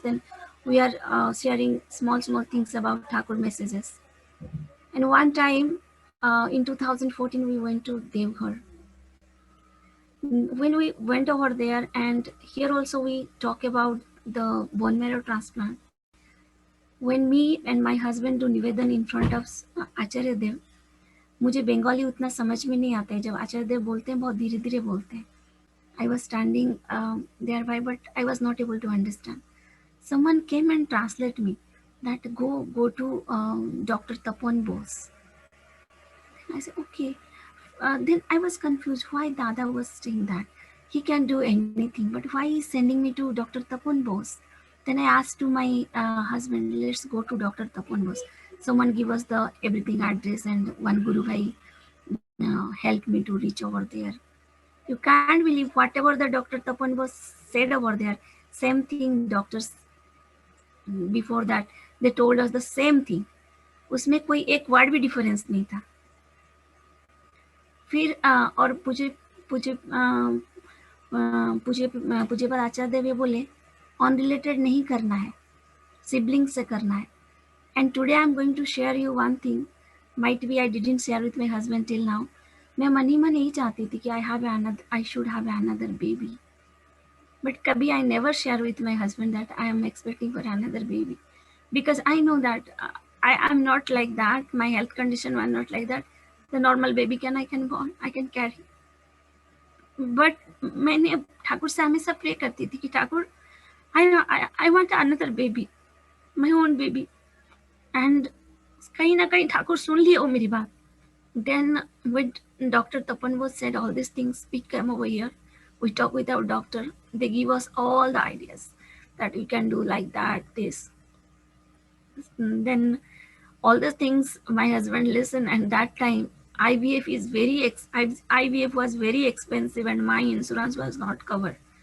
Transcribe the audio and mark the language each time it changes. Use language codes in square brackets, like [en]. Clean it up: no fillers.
[en] Then we are sharing small things about Thakur messages. And one time in 2014, we went to Devghar. when we went over there, and here also we talk about the bone marrow transplant. When me and my husband do nivedan in front of Acharya Dev, [hi] मुझे बंगाली उतना समझ में नहीं आता है, जब आचार्य देव बोलते हैं बहुत धीरे धीरे बोलते हैं. [en] I was standing thereby, but I was not able to understand. Someone came and translate me that go to Dr. Tapan Bose. I said, okay. Then I was confused why Dada was saying that. He can do anything, but why he's sending me to Dr. Tapan Bose? Then I asked to my husband, let's go to Dr. Tapan Bose. Someone give us the everything address, and one Guru Bhai helped me to reach over there. You can't believe whatever the Dr. Tapan Bose said over there, same thing doctors before that, they told us the same thing. [hi] उसमें कोई एक word भी difference नहीं था. फिर और पूज्यपाद आचार्य देव ये बोले अनरिलेटेड नहीं करना है, सिबलिंग से करना है. [en] And today I am going to share you one thing, might be I didn't share with my husband till now. [hi] मैं मन ही मन यही चाहती थी कि [en] I should have another baby, but कभी I never share with my husband that I am expecting for another baby, because I know that I am not like that. My health condition was not like that. The normal baby I can carry. [hi] But मैंने ठाकुर से हमेशा pray करती थी कि Thakur [en] I want another baby, my own baby. [hi] And कहीं ना कहीं ठाकुर सुन लिए वो मेरी बात. [en] Then when Dr. Tapan was said all these things, we came over here. We talk with our doctor. They give us all the ideas that we can do like that, this. Then all the things my husband listened, and that time IVF is IVF was very expensive and my insurance was not covered.